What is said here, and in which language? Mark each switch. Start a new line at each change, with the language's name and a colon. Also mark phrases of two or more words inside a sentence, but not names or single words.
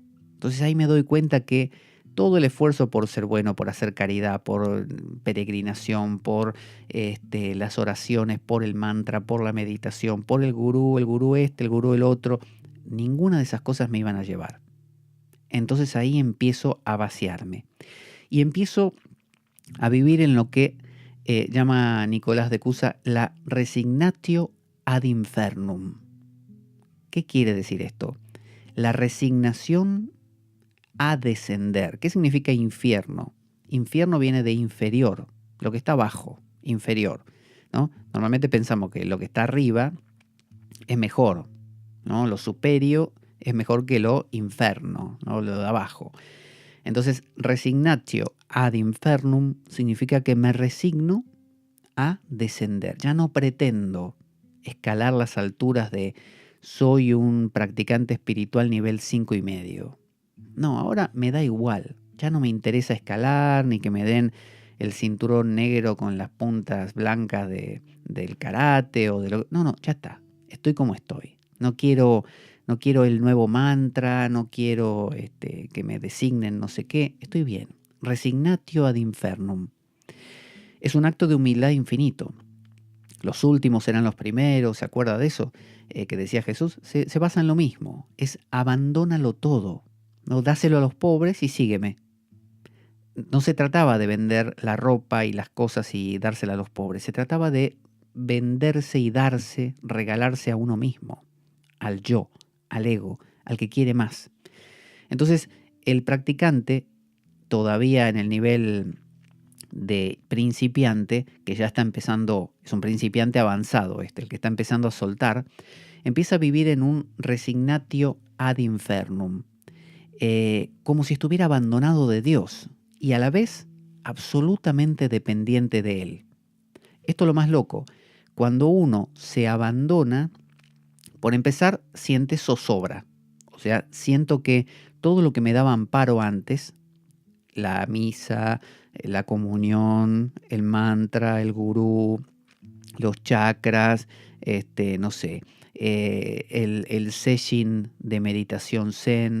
Spanish: Entonces ahí me doy cuenta que todo el esfuerzo por ser bueno, por hacer caridad, por peregrinación, por las oraciones, por el mantra, por la meditación, por el gurú el gurú el otro, ninguna de esas cosas me iban a llevar. Entonces ahí empiezo a vaciarme y empiezo a vivir en lo que llama Nicolás de Cusa la
Latin: resignatio ad infernum.
Spanish: ¿Qué quiere decir esto? La resignación a descender. ¿Qué significa infierno? Infierno viene de inferior, lo que está abajo, inferior, ¿no? Normalmente pensamos que lo que está arriba es mejor, ¿no? Lo superior es mejor que lo inferno, ¿no? Lo de abajo. Entonces,
Latin: resignatio ad infernum
Spanish: significa que me resigno a descender. Ya no pretendo escalar las alturas de soy un practicante espiritual nivel 5,5. No, ahora me da igual. Ya no me interesa escalar ni que me den el cinturón negro con las puntas blancas del karate o de lo... No, ya está. Estoy como estoy. No quiero el nuevo mantra, no quiero que me designen no sé qué. Estoy bien.
Latin: Resignatio ad infernum.
Spanish: Es un acto de humildad infinito. Los últimos serán los primeros, ¿se acuerda de eso? Que decía Jesús, se basa en lo mismo. Es abandónalo todo. ¿No? Dáselo a los pobres y sígueme. No se trataba de vender la ropa y las cosas y dársela a los pobres. Se trataba de venderse y darse, regalarse a uno mismo, al yo, al ego, al que quiere más. Entonces, el practicante, todavía en el nivel de principiante, que ya está empezando, es un principiante avanzado el que está empezando a soltar, empieza a vivir en un
Latin: resignatio ad infernum,
Spanish: como si estuviera abandonado de Dios y a la vez absolutamente dependiente de Él. Esto es lo más loco. Cuando uno se abandona, por empezar, siente zozobra. O sea, siento que todo lo que me daba amparo antes, la misa, la comunión, el mantra, el gurú, los chakras, no sé, el session de meditación zen.